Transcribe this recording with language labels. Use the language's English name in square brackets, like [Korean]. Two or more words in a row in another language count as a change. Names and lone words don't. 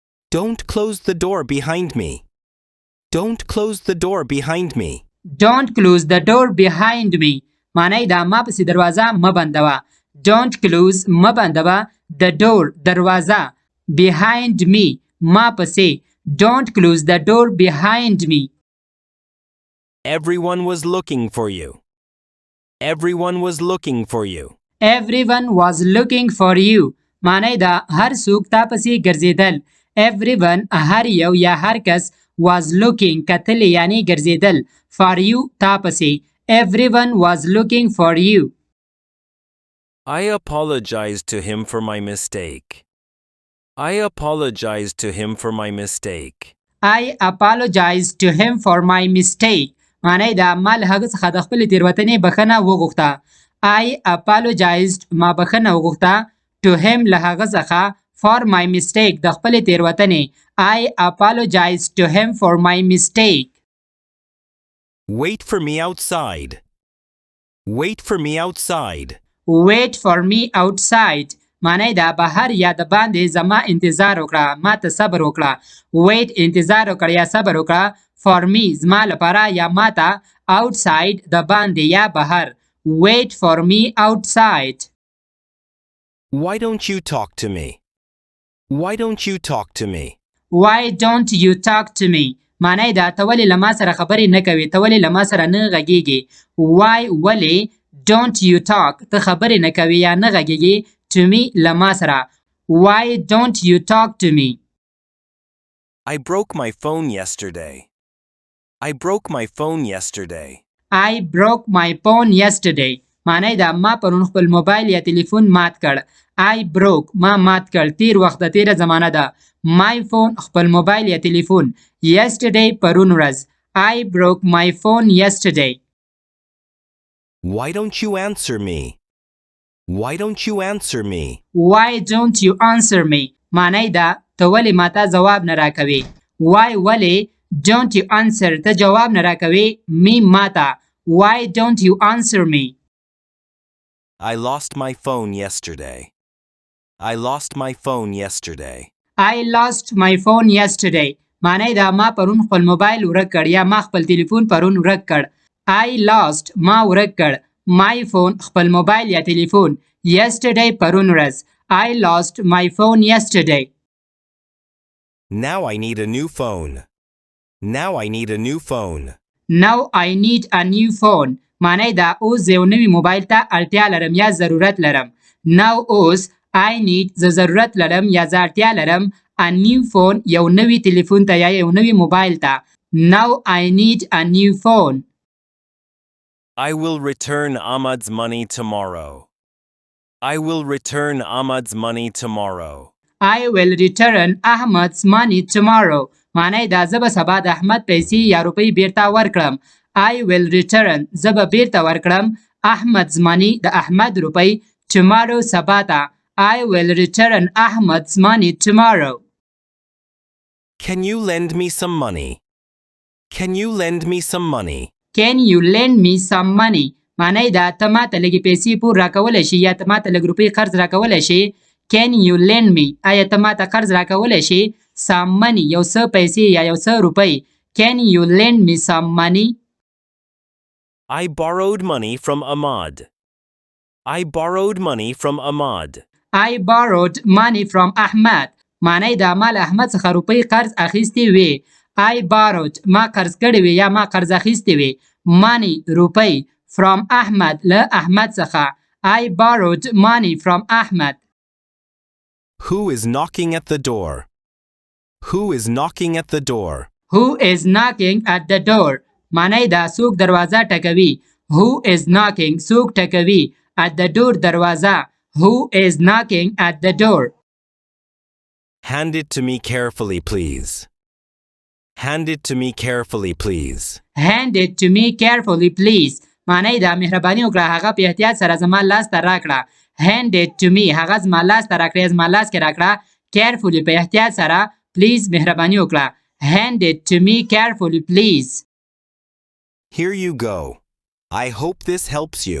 [English] Don't close the door behind me. Don't close the door behind me. Don't close the door behind me. [Pashto] معنی دا ما پسې دروازه مه بندوه. [English] Don't close [Pashto] مه بندوه. [English] The door دروازه. Behind me [Pashto] ما پسې. [English] Don't close the door behind me. Everyone was looking for you. Everyone was looking for you. Everyone was looking for you. [Pashto] معنی دا هر څوک تا پسې ګرځېدل. Everyone هر یو یا هر کس [English] was looking [Pashto] کتل یعنی ګرځېدل. [English] For you [Pashto] تا پسې. [English] Everyone was looking for you. I apologized to him for my mistake. I apologized to him for my mistake. I apologized to him for my mistake. [Pashto] معنی دا ما له هغه څخه د خپلې تېروتنې بخښنه وغوښته. [English] I apologized [Pashto] ما بخښنه وغوښته. [English] To him [Pashto] له هغه څخه [English] for my mistake [Pashto] د خپلې تېروتنې. [English] I apologized to him for my mistake. Wait for me outside. Wait for me outside. Wait for me outside. [Pashto] معنی دا بهر یا د باندې زما انتظار وکړه. ما ته صبر وکړه. Wait انتظار وکړه یا صبر وکړه. [English] For me [Pashto] زما لپاره یا ما ته. Outside د باندې یا بهر. [English] Wait for me outside. Why don't you talk to me? Why don't you talk to me? Why don't you talk to me? [Pashto] معنی دا ته ولې له ما سره خبرې نه کوې. ته ولې له ما سره نه غږېږې. Why ولې [English] don't you talk [Pashto] ته خبرې نه کوې یا نه غږېږې [English] to me [Pashto] له ما سره. [English] Why don't you talk to me? I broke my phone yesterday. I broke my phone yesterday. I broke my phone yesterday. [Pashto] معنی دا ما پرون خپل موبایل یا تلیفون مات کړ. [English] I broke [Pashto] ما مات کړ. تیر وخت د تیره زمانه ده. [English] My phone [Pashto] خپل موبایل یا تلیفون. Yesterday پرون ورځ. [English] I broke my phone yesterday. Why don't you answer me? Why don't you answer me? Why don't you answer me? [Pashto] معنی دا ته ولې ماته جواب نه راکوې. Why ولې [English] don't you answer [Pashto] ته جواب نه راکوې me ماته. [English] Why don't you answer me? I lost my phone yesterday. I lost my phone yesterday. I lost my phone yesterday. [Pashto] معنی دا ما پرون خپل موبایل ورک کړ یا ما خپل تلیفون پرون ورک کړ. [English] I lost [Pashto] ما ورک کړ. [English] My phone [Pashto] خپل موبایل یا تلیفون. Yesterday پرون ورځ. [English] I lost my phone yesterday. Now I need a new phone. Now I need a new phone. Now I need a new phone. [Pashto] معنی دا اوس یو نوی موبایل ته اړتیا لرم یا ضرورت لرم. Now اوس [English] I need [Pashto] زه ضرورت لرم یا زه اړتیا لرم [English] a new phone [Pashto] یو نوی تلیفون ته یا یو نوی موبایل ته. [English] Now I need a new phone. I will return Ahmad's money tomorrow. I will return Ahmad's money tomorrow. I will return Ahmad's money tomorrow. [Pashto] معنی دا زه به سبا د احمد پیسې یا روپۍ بیرته ورکړم. [English] I will return [Pashto] زه به بیرته ورکړم [English] Ahmad's money [Pashto] د احمد روپۍ tomorrow سبا ته. [English] I will return Ahmad's money tomorrow. Can you lend me some money? Can you lend me some money? Can you lend me some money? [Pashto] معنی دا ته ماته لږې پیسې پور راکولی شي یا ته ماته لږ روپۍ قرض راکولی شي. [English] Can you lend me [Pashto] آیا ته ماته قرض راکولی شي [English] some money [Pashto] یو څه پیسې یا یو څه روپۍ. [English] Can you lend me some money? I borrowed money from Ahmad. I borrowed money from Ahmad. I borrowed money from Ahmad. [Pashto] معنی دا ما له احمد څخه روپۍ قرض اخیستې وې. [English] I borrowed [Pashto] ما قرض کړې وې یا ما قرض اخیستې وې. Money روپۍ [English] from Ahmad [Pashto] له احمد څخه. [English] I borrowed money from Ahmad. Who is knocking at the door? Who is knocking at the door? Who is knocking at the door? [Pashto] معنی دا څوک دروازه ټکوي. [English] Who is knocking [Pashto] څوک ټکوي. [English] At the door دروازه. Who is knocking at the door? Hand it to me carefully, please. Hand it to me carefully, please. Hand it to me carefully, please. [Pashto] معنی دا مهرباني وکړه هغه په احتیاط سره زما لاس ته راکړه. [English] Hand it to me [Pashto] هغه زما لاس ته راکړه زما لاس کې راکړه. Carefully په احتیاط سره. Please مهرباني وکړه. [English] Hand it to me carefully, please. Here you go. I hope this helps you.